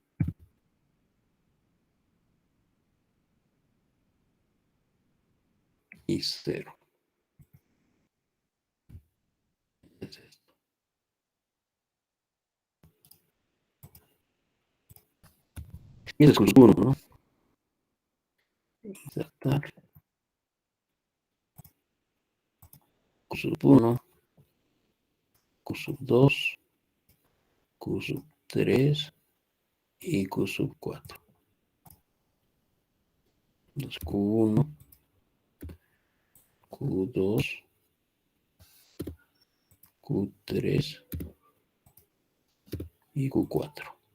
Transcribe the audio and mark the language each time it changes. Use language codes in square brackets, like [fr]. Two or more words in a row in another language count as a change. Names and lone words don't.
[es] Y 0. Es esto. Y es el 1, ¿no? Insertar. Q sub 1. Q sub 2. Q sub 3. Y Q sub 4. Entonces Q1. Q2. Q3 y Q4.